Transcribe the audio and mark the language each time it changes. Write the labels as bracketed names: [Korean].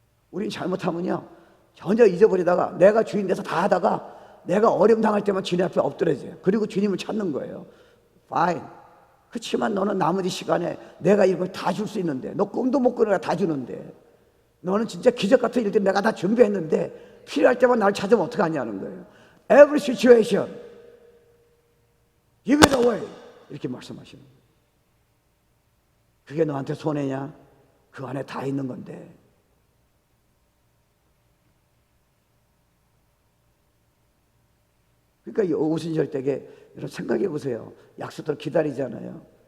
[Korean] 우린 잘못하면요, 전혀 잊어버리다가 내가 주인 돼서 다 하다가 내가 어려움 당할 때만 주님 앞에 엎드려져요. 그리고 주님을 찾는 거예요. [English] Fine. [Korean] 그렇지만 너는 나머지 시간에 내가 이걸 다 줄 수 있는데, 너 꿈도 못 꾸는 거 다 주는데, 너는 진짜 기적 같은 일들 내가 다 준비했는데 필요할 때만 나를 찾으면 어떡하냐는 거예요. [English] Every situation, give it away. [Korean] 이렇게 말씀하시는 거예요. 그게 너한테 손해냐? 그 안에 다 있는 건데. 그러니까 이 오순절대에 여러분 생각해 보세요. 약속대로 기다리잖아요.